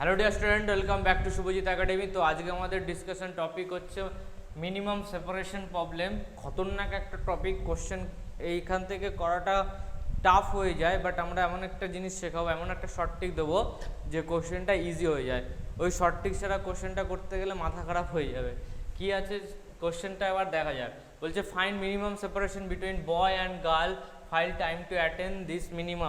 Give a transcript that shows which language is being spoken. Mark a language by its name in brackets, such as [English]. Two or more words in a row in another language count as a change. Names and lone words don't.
[English] Hello dear student, welcome back to Shubhajit Academy. [Hindi] तो आज के हमारे [English] discussion topic होच्छे minimum separation problem. [Bangla] খতরনাক এক টপিক, কোশ্চেন এইখান থেকে করাটা টাফ হয়ে যায়, বাট আমরা এমন একটা জিনিস শেখাবো, এমন একটা [English] short trick [Bangla] দেবো যে কোশ্চেনটা ইজি হয়ে যায়। ওই [English] short trick [Bangla] ছাড়া কোশ্চেনটা করতে গেলে মাথা খারাপ হয়ে যাবে। কি আছে কোশ্চেনটা এবার দেখা যাক। [English] বলছে find minimum separation between boy and girl, file time to attend this minimum.